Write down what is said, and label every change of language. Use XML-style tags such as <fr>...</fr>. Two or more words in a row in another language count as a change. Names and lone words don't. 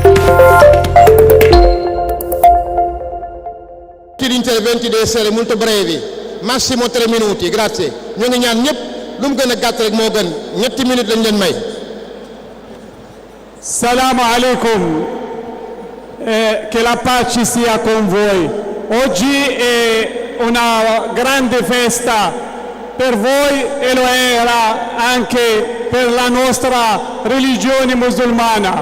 <it>Gli interventi deve essere molto brevi, massimo 3 minuti, grazie.</it> <wo>Ñu ngi ñaan ñëpp lu mu gën a gàtt rek moo gën ñetti minutes lañ leen may.</wo> <ar>Salamu alaikum,</ar> <it>che la pace sia con voi. Oggi è una grande festa per voi e lo era anche per la nostra religione musulmana.</it>